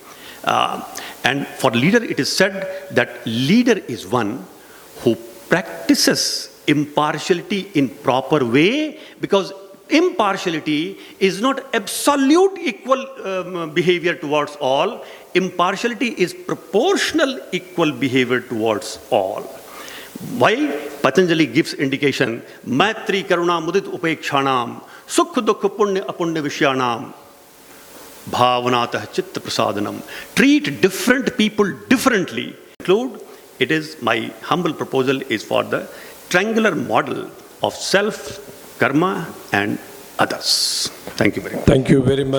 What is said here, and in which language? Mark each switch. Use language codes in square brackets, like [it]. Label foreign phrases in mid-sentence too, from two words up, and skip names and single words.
[en] And for leader, it is said that leader is one who practices impartiality in proper way, because impartiality is not absolute equal behavior towards all. Impartiality is proportional equal behavior towards all. While Patanjali gives indication, [sa] Maitri Karuna Mudit Upekshanam, Sukh Dukh Punya Apunya Vishyanam, Bhavanatah Chitta Prasadanam. [en] Treat different people differently. It is my humble proposal is for the triangular model of self, karma, and others. Thank you very much. Thank you very much.